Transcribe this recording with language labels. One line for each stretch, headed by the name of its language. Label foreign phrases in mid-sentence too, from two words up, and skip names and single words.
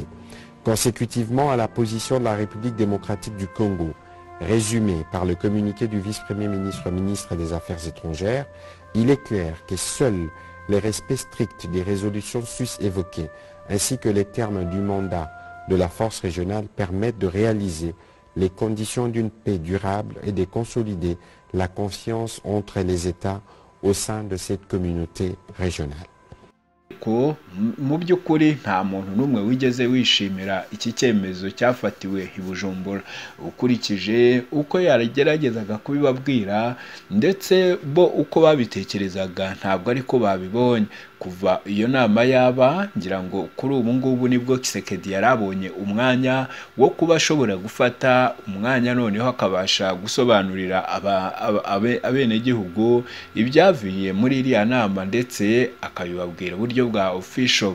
French: Consécutivement à la position de la République démocratique du Congo, résumée par le communiqué du vice-premier ministre, ministre des Affaires étrangères, il est clair que seuls les respects stricts des résolutions sus-évoquées, ainsi que les termes du mandat de la force régionale permettent de réaliser les conditions d'une paix durable et de consolider la confiance entre les États au sein de cette communauté régionale.
Kinyarwanda: Mu by'ukuri nta muntu n'umwe wigeze wishimira iki cyemezo cyafatiwe i Bujumbura, ukurikije uko yarageragezaga kubibabwira ndetse bo uko babitekerezaga ntabwo ariko babibonye. Kuva iyo nama yaba, ngira ngo kuri ubu ngubu nibwo Kisekedi yarabonye umwanya wo kuba ashobora gufata umwanya noneho akabasha gusobanurira abenegihugu ibyavuye muri iriya nama, ndetse akabibabwira uburyo bwa official.